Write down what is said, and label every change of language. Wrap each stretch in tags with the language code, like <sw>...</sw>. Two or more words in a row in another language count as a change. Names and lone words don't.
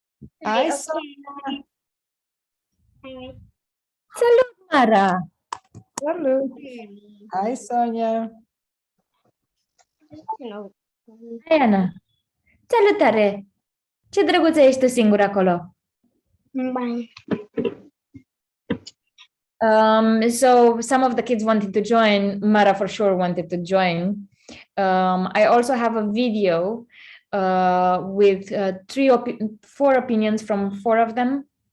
<en>Hi, Okay. Sonia.</en> <ro>Salut, Mara!</ro> <en>Salut. Hi, Sonia.</en> <ro>Hai, Ana! Salutare! Ce drăguță ești tu singură acolo!</ro> <en>So some of the kids wanted to join. Mara for sure wanted to join. I also have a video with four opinions from four of them.</en>